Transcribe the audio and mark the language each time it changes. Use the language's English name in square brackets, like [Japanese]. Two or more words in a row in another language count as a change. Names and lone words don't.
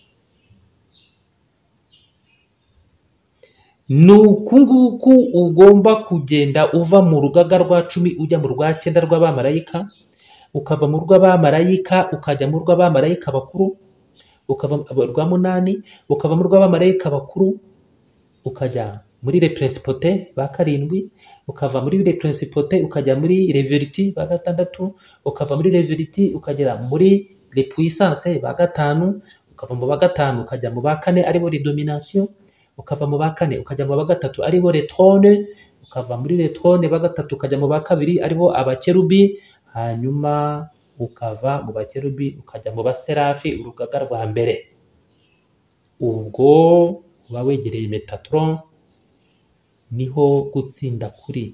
[Kinyarwanda] Nukunguku ugomba kugenda uva mu rugaga rwa 10 ujya mu rwa 9 rw'abamarayika, ukava mu rw'abamarayika ukajya mu rw'abamarayika bakuru, ukava mu rwa 8 ukava mu rw'abamarayika bakuru ukajya muri [French] les principautés [Kinyarwanda] ba 7, ukava muri [French] les principautés [Kinyarwanda] ukajya muri [French] les vertus [Kinyarwanda] ba 6, ukava muri [French] les vertus [Kinyarwanda] ukagera muri [French] les puissances [Kinyarwanda] ba 5, ukava mu ba 5 ukajya mu ba 4 aribo [French] les domination, [Kinyarwanda] ukava mu ba 4 ukajya mu ba 3 aribo [French] les trônes, [Kinyarwanda] ukava muri [French] les trônes [Kinyarwanda] ba 3 ukajya mu ba 2 aribo abakerubi, hanyuma ukava mu bakerubi ukajya mu baserafi, urugaga rwa mbere. Ubwo uba wegereye Metatron, niho gutsinda kuri.